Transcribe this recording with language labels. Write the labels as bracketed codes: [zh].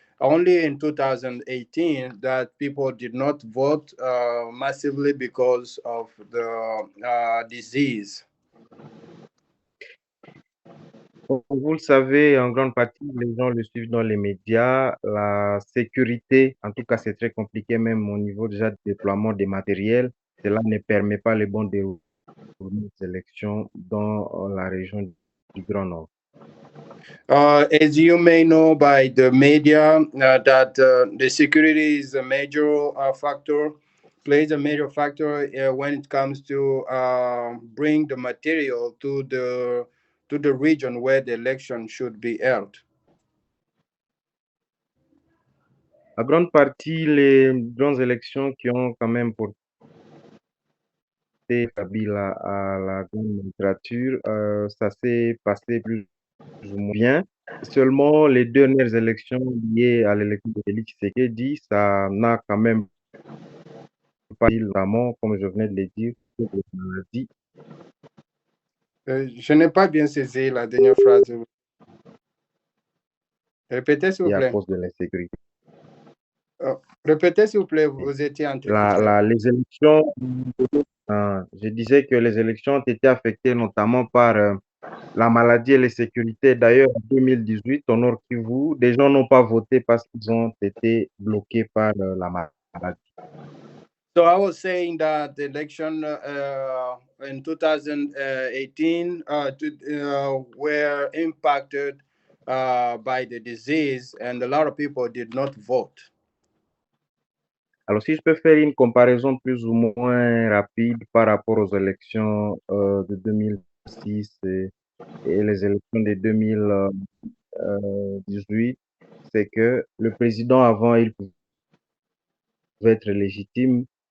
[en] Only in 2018 that people did not vote massively because of the disease. [fr] Vous le savez, en grande partie, les gens le suivent dans les médias. La sécurité, en tout cas, c'est très compliqué, même au niveau déjà du déploiement des matériels. Cela ne permet pas le bon déroulement des élections dans la région du Grand Nord. [en] As you may know by the media, that the security is a major factor, plays a major factor when it comes to bring the material to the region where the election should be held. [fr] En grande partie, les grandes élections qui ont quand même porté Kabila à la grande littérature, ça s'est passé plus ou moins bien. Seulement, les dernières élections liées à l'élection de Félix Tshisekedi, ça n'a quand même pas eu vraiment, comme je venais de le dire, sur les maladies Je n'ai pas bien saisi la dernière phrase. Répétez, s'il vous et à plaît. cause de l'insécurité. Répétez, s'il vous plaît, vous étiez entre titré. Les élections, je disais que les élections ont été affectées notamment par la maladie et l'insécurité. D'ailleurs, en 2018, au Nord Kivu, des gens n'ont pas voté parce qu'ils ont été bloqués par la maladie. [en] So I was saying that the election in 2018 were impacted by the disease, and a lot of people did not vote. [fr] Alors, si je peux faire une comparaison plus ou moins rapide par rapport aux élections de 2006 et les élections de 2018, c'est que le président avant, il pouvait être légitime,